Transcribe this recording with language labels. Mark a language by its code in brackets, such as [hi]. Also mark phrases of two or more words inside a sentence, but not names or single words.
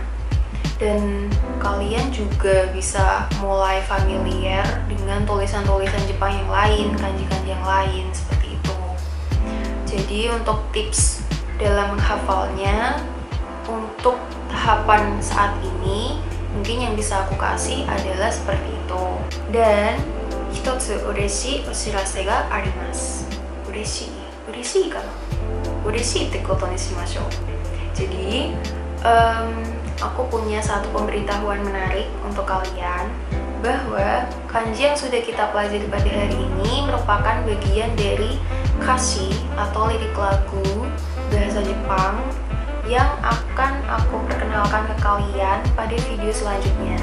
[id] Dan kalian juga bisa mulai familiar dengan tulisan-tulisan Jepang yang lain, kanji-kanji yang lain seperti itu. Jadi untuk tips dalam menghafalnya untuk tahapan saat ini mungkin yang bisa aku kasih adalah seperti itu. [ja] Dan 一つ嬉しいお知らせがあります. 嬉しいかな？嬉しいってことにしましょう. [id] Jadi aku punya satu pemberitahuan menarik untuk kalian, bahwa kanji yang sudah kita pelajari pada hari ini merupakan bagian dari kashi atau lirik lagu bahasa Jepang yang akan aku perkenalkan ke kalian pada video selanjutnya.